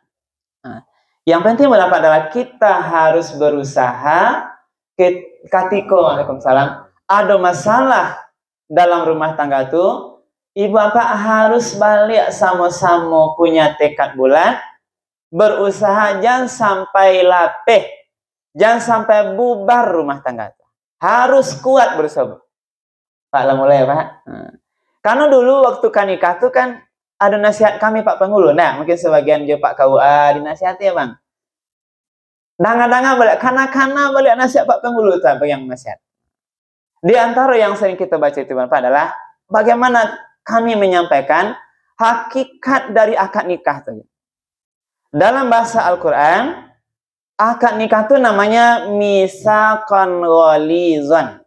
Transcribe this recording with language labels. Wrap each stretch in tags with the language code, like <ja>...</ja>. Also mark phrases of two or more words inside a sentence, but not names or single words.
<id>Yang penting Bu Napa adalah kita harus berusaha Waalaikumsalam, ada masalah dalam rumah tangga tuh, ibu bapak harus balik sama-sama punya tekad bulat, berusaha jangan sampai lapeh, jangan sampai bubar rumah tangga tuh. Harus kuat berusaha. Pak lah mulai Pak. Karena dulu waktu nikah tuh kan ada nasihat kami Pak Penghulu. Nah, mungkin sebagian juga Pak KUA dinasihati ya Bang.</id> <min>Danga-danga balik, kana-kana balik</min> <id>nasihat Pak Penghulu itu yang nasihat. Di antara yang sering kita baca itu Bapak adalah bagaimana kami menyampaikan hakikat dari akad nikah itu. Dalam bahasa Al-Quran, akad nikah itu namanya</id> <ar>مِيثَاقًا غَلِيظًا.</ar>